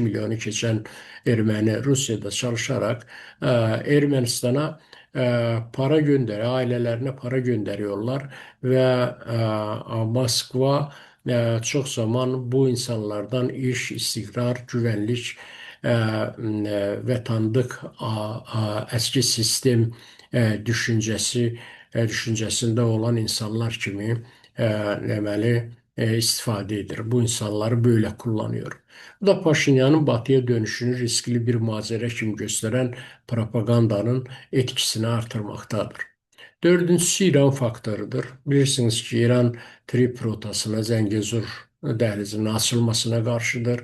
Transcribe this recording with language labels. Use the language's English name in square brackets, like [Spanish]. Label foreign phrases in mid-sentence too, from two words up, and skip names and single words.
[Turkish] milyonu geçen Ermeni Rusya'da çalışarak Ermenistan'a para ailelerine para gönderiyorlar ve Moskva çok zaman bu insanlardan iş, istikrar, güvenlik ve tanıdık eski sistem düşüncesinde olan insanlar [Azerbaijani] kimi deməli istifadə edir. [Turkish] Bu insanları böyle kullanıyor. Bu da Paşinyanın batıya dönüşünü riskli bir macera kimi gösteren propagandanın etkisini artırmaktadır. [Azerbaijani] Dördüncüsü İran faktorudur. Bilirsiniz ki İran Trip rotasına, Zengezur dəhlizinin açılmasına karşıdır.